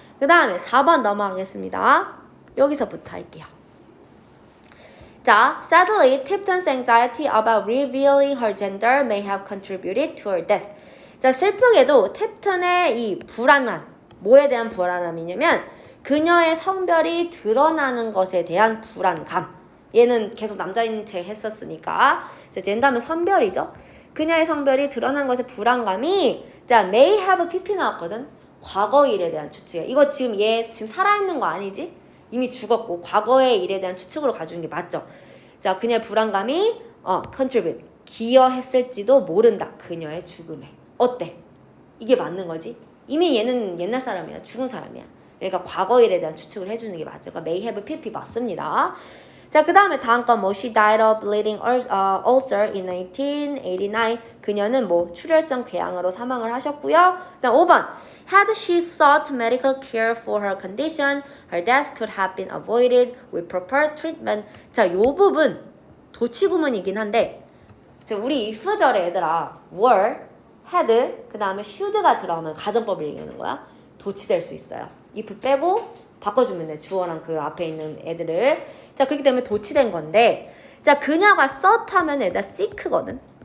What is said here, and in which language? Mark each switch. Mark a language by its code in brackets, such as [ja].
[ko] 그 다음에 4번 넘어가겠습니다. 여기서부터 할게요. [en] 자, sadly, Tipton's anxiety about revealing her gender may have contributed to her death. [ko] 자, 슬프게도 팁턴의 이 불안함, 뭐에 대한 불안함이냐면 그녀의 성별이 드러나는 것에 대한 불안감. 얘는 계속 남자인 채 했었으니까 자, 젠더면 성별이죠. 그녀의 성별이 드러난 것에 불안감이 자, [en] may have pp [ko] 나왔거든. 과거 일에 대한 추측이야. 이거 지금 얘 지금 살아있는 거 아니지? 이미 죽었고 과거의 일에 대한 추측으로 가주는 게 맞죠. 자, 그녀의 불안감이 contribute 기여했을지도 모른다. 그녀의 죽음에. 어때? 이게 맞는 거지? 이미 얘는 옛날 사람이야. 죽은 사람이야. 그러니까 과거 일에 대한 추측을 해주는 게 맞죠. 그러니까 [en] may have pp [ko] 맞습니다. [en] 자, [ko] 그 다음에 다음 건 뭐 [en] she died of bleeding ulcer in 1989. [ko] 그녀는 뭐 출혈성 궤양으로 사망을 하셨고요. 그다음 5번 [en] had she sought medical care for her condition, her death could have been avoided with proper treatment. [ko] 자, 요 부분 도치구문이긴 한데 자, 우리 if절에 얘들아 were, had, 그 다음에 should가 들어가면 가정법을 얘기하는 거야. 도치될 수 있어요. if 빼고 바꿔주면 돼. 주어랑 그 앞에 있는 애들을. 자, 그렇기 때문에 도치된 건데 자, 그녀가 sought 하면 애다 seek거든.